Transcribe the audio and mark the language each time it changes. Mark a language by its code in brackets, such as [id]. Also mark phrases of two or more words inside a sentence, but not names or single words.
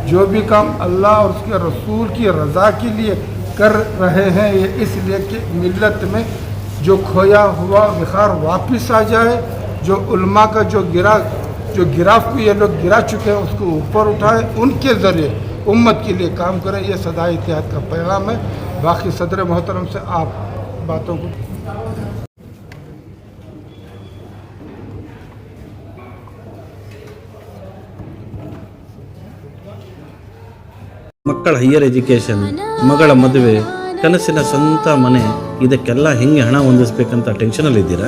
[ur] جو بھی کام اللہ اور اس کے رسول کی رضا کے لیے کر رہے ہیں، یہ اس لیے کہ ملت میں جو کھویا ہوا وقار واپس آ جائے، جو علماء کا جو گراف کو یہ لوگ گرا چکے ہیں اس کو اوپر اٹھائے، ان کے ذریعے امت کے لیے کام کریں، یہ صدائے اتحاد کا پیغام ہے۔ باقی صدر محترم سے آپ باتوں کو [kn] ಮಕ್ಕಳ [en] higher education, [kn] ಮಗಳ ಮದುವೆ, ಕನಸಿನ ಸ್ವಂತ ಮನೆ, ಇದಕ್ಕೆಲ್ಲ ಹೆಂಗೆ ಹಣ ಹೊಂದಿಸ್ಬೇಕಂತ ಟೆನ್ಷನಲ್ಲಿ ಇದ್ದೀರಾ?